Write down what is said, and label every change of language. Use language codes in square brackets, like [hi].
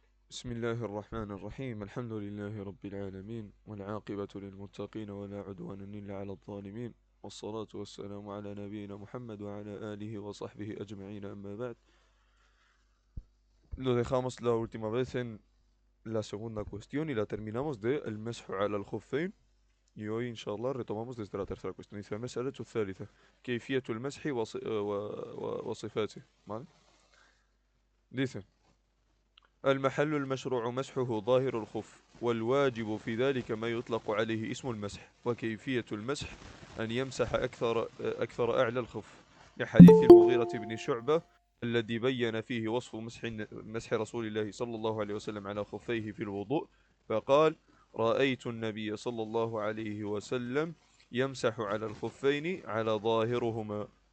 [ar] بسم الله الرحمن الرحيم الحمد لله رب العالمين والعاقبة للمتقين ولا عدوان إلا على الظالمين والصلاة والسلام على نبينا محمد وعلى آله وصحبه أجمعين أما بعد. [es] Lo dejamos la última vez en la segunda cuestión y la terminamos de el مسح على الخفين y hoy inshallah retomamos desde la tercera cuestión. Dice [ar] المسألة الثالثة كيفية المسح وصفاته. [es] ¿Vale? Dice [ar] المحل المشروع مسحه ظاهر الخف والواجب في ذلك ما يطلق عليه اسم المسح وكيفية المسح أن يمسح أكثر أعلى الخف لحديث المغيرة بن شعبة الذي بين فيه وصف مسح رسول الله صلى الله عليه وسلم على خفيه في الوضوء فقال رأيت النبي صلى الله عليه وسلم يمسح على الخفين على ظاهرهما.